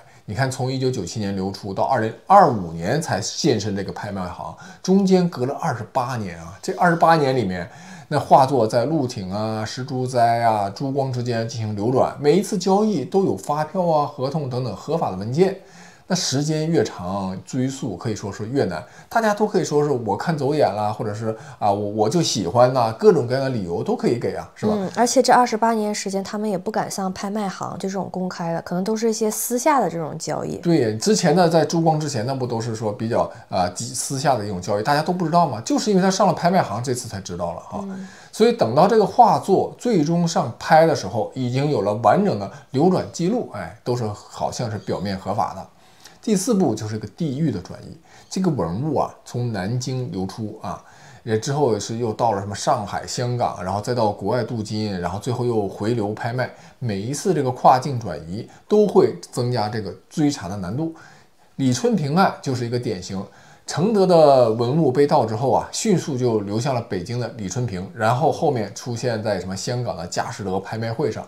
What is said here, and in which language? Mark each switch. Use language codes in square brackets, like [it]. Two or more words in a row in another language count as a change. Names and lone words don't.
[zh] 你看，從1997年流出到2025年才現身這個拍賣行，中間隔了28年啊。這28年裡面，那畫作在陸挺啊、石竹齋啊、朱光之間進行流轉，每一次交易都有發票啊、合同等等合法的文件。那時間越長，追溯可以說是越難。大家都可以說是我看走眼了，或者是我就喜歡吶，各種各樣的理由都可以給啊，是吧？而且這28年時間，他們也不敢上拍賣行就這種公開的，可能都是一些私下的這種交易。對，之前呢，在朱光之前，那不都是說比較私下的一種交易，大家都不知道嗎？就是因為他上了拍賣行，這次才知道了哈。所以等到這個畫作最終上拍的時候，已經有了完整的流轉記錄，都是好像是表面合法的。第4步就是個地域的轉移，這個文物啊從南京流出啊，也之後是又到了什麼上海、香港，然後再到國外鍍金，然後最後又回流拍賣。每一次這個跨境轉移都會增加這個追查的難度。李春平案就是一個典型。承德的文物被盜之後啊，迅速就流向了北京的李春平，然後後面出現在什麼香港的佳士得拍賣會上。